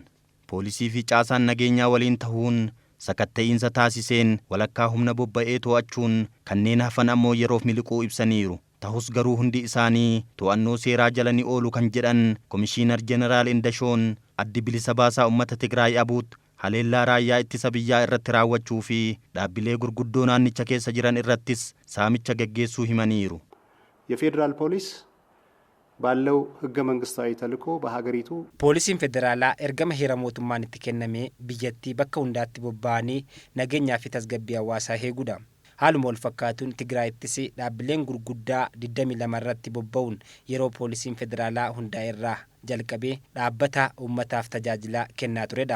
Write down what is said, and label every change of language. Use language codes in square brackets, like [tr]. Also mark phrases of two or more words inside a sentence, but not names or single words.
[om] Poolisii fi caasaan nageenyaa waliin ta'uun sakatta'insa taasiseen walakkaa humna bobba'ee to'achuun kanneen hafan ammoo yeroof miliquu ibsaniiru. Tahus garuu hundi isaanii to'annoo seeraa jala ni oolu kan jedhan Komishiinar Jeneraal Indashoon addi bilisa baasaa uummata Tigraay abuut haleellaa raayyaa ittisa biyyaa irratti raawwachuu fi dhaabbilee gurguddoo naannicha keessa jiran irrattis saamicha geggeessuu himaniiru. [am] የፌደራል ፖሊስ ባለው ህገ መንግስታዊ ተልዕኮ በሀገሪቱ [om] Poolisiin federaalaa ergama heera mootummaan itti kenname biyyattii bakka hundaatti bobba'anii nageenyaa fi tasgabbii hawaasaa eeguudha. Haaluma wal fakkaatuun Tigraayittis dhaabbileen gurguddaa 22 irratti bobba'uun yeroo poolisiin federaalaa hundaa'eerraa jalqabee dhaabbata uummataaf tajaajila kennaa turedha.